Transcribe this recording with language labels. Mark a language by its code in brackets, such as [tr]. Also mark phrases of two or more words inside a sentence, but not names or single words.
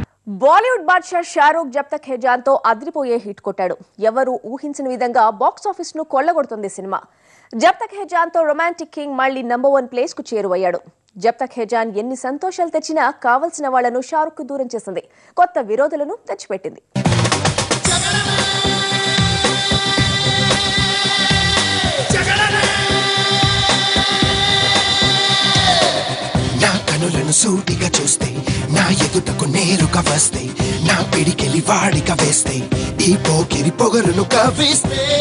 [te] బాలీవుడ్ బాద్షా షారూక్ జబ్ తక్ హై జాన్ తో అదిరిపోయే హిట్ కొట్టాడు. ఎవరు ఊహించని విధంగా బాక్స్ ఆఫీస్ ను కొల్లగొడుతుంది సినిమా. జబ్ తక్ హై జాన్ తో రొమాంటిక్ కింగ్ మళ్ళీ నంబర్ 1 ప్లేస్ కు చేరువయ్యాడు. జబ్ తక్ హై జాన్ ఎన్ని సంతోషాలు తెచ్చినా కావాల్సిన వాళ్లను షారూక్ కు దూరం చేసింది, కొత్త విరోధులను తెచ్చిపెట్టింది. కనులను సూటిగా చూస్తే నా ఎదుటకు నేరుగా వస్తే నా పిడికెలి వాడిగా వేస్తే ఈ పోకిరి పొగరును కవిస్తే